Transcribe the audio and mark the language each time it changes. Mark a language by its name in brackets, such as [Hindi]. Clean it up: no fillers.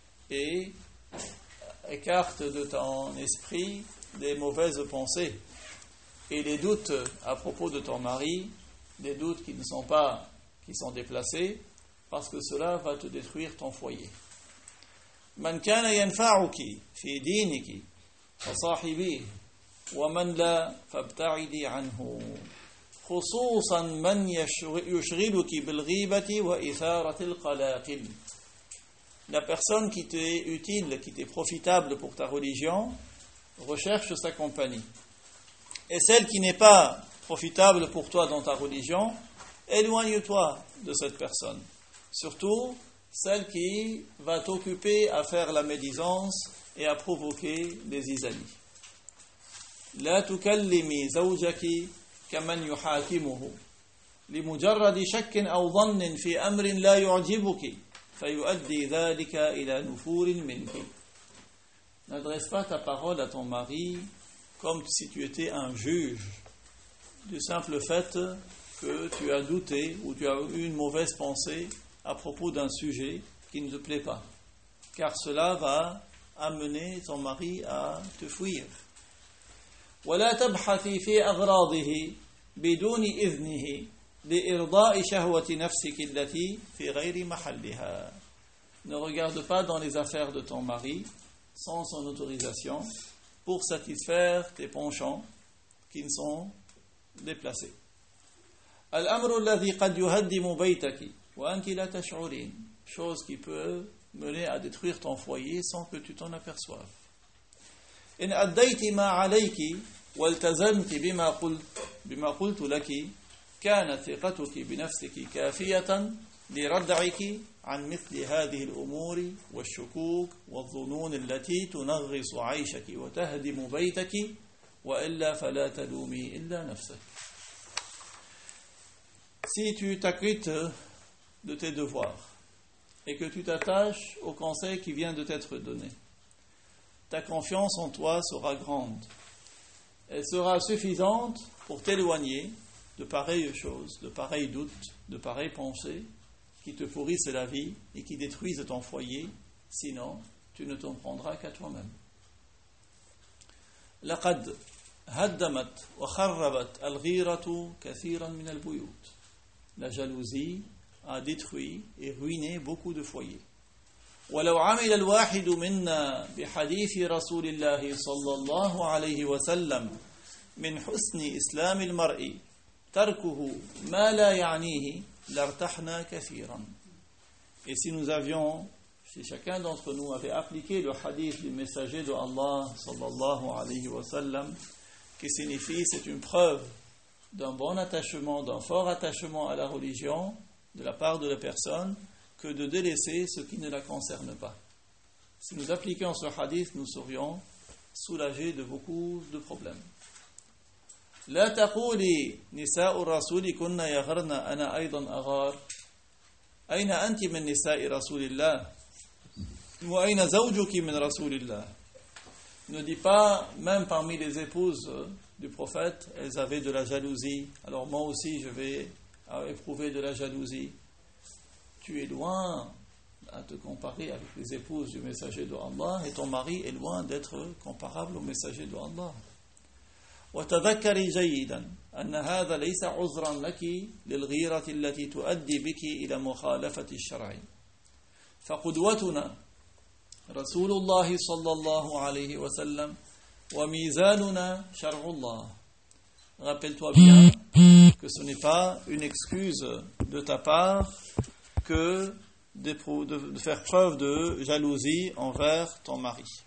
[French] Et écarte de ton esprit des mauvaises pensées et les doutes à propos de ton mari, des doutes qui ne sont pas, qui sont déplacés, parce que cela va te détruire ton foyer. [Arabic] من كان ينفعك في دينك فصاحبيه ومن لا فابتعدي عنه خصوصا من يشغلك بالغيبة وإثارة القلاقل. [French] La personne qui t'est utile, qui t'est profitable pour ta religion, recherche sa compagnie. Et celle qui n'est pas profitable pour toi dans ta religion, éloigne-toi de cette personne. Surtout, celle qui va t'occuper à faire la médisance et à provoquer des zizanies. [Arabic] لا تكلمي زوجك كمن يحاكمه لمجرد شك أو ظن في أمر لا يعجبك فيؤدي ذلك إلى نفور منك. [French] N'adresse pas ta parole à ton mari comme si tu étais un juge du simple fait que tu as douté ou tu as eu une mauvaise pensée à propos d'un sujet qui ne te plaît pas. Car cela va amener ton mari à te fuir. [Arabic] ولا تبحثي في أغراضه بدون إذنه لإرضاء شهوة نفسك التي في غير محلها. [French] Ne regarde pas dans les affaires de ton mari sans son autorisation, pour satisfaire tes penchants qui ne sont déplacés. [Arabic] الأمر الذي قد يهدم بيتك وأنت لا تشعرين. [French] Chose qui peut mener à détruire ton foyer sans que tu t'en aperçoives. [Arabic] إن أديت ما عليك والتزمت بما قلت لك كان ثقتك بنفسك كافية لردعك عن مثل هذه الأمور والشكوك والظنون التي تنغص عيشك وتهدم بيتك وإلا فلا تلومي إلا نفسك. [French] Si tu t'acquittes de tes devoirs et que tu t'attaches au conseil qui vient de t'être donné, ta confiance en toi sera grande. Elle sera suffisante pour t'éloigner de pareilles choses, de pareils doutes, de pareilles pensées qui te pourrissent la vie et qui détruisent ton foyer. Sinon, tu ne t'en prendras qu'à toi-même. [Arabic] لقد هدمت وخربت الغيرة كثيرا من البيوت. [French] La jalousie a détruit et ruiné beaucoup de foyers. [Arabic] ولو عمل الواحد منا بحديث رسول الله صلى الله عليه وسلم من حسن إسلام المرء تركه ما لا يعنيه لارتحنا كثيرا. [French] Et si nous avions, si chacun d'entre nous avait appliqué le hadith du messager de Allah [Arabic] صلى الله عليه وسلم, [French] qui signifie c'est une preuve d'un bon attachement, d'un fort attachement à la religion de la part de la personne, que de délaisser ce qui ne la concerne pas. Si nous appliquions ce hadith, nous serions soulagés de beaucoup de problèmes. [Arabic] لا تقولي نساء الرسول كنا يغرن أنا أيضا أغار أين أنت من نساء رسول الله وأين زوجك من رسول الله. [French] Ne dis pas, même parmi les épouses du prophète, elles avaient de la jalousie, alors moi aussi je vais éprouver de la jalousie. Tu es loin à te comparer avec les épouses du messager de Allah et ton mari est loin d'être comparable au messager de Allah. [Arabic] وتذكري جيدا أن هذا ليس عذرا لك للغيرة التي تؤدي بك إلى مخالفة الشرع. فقدوتنا رسول الله صلى الله عليه وسلم وميزاننا شرع الله. [French] Rappelle-toi bien que ce n'est pas une excuse de ta part que de faire preuve de jalousie envers ton mari.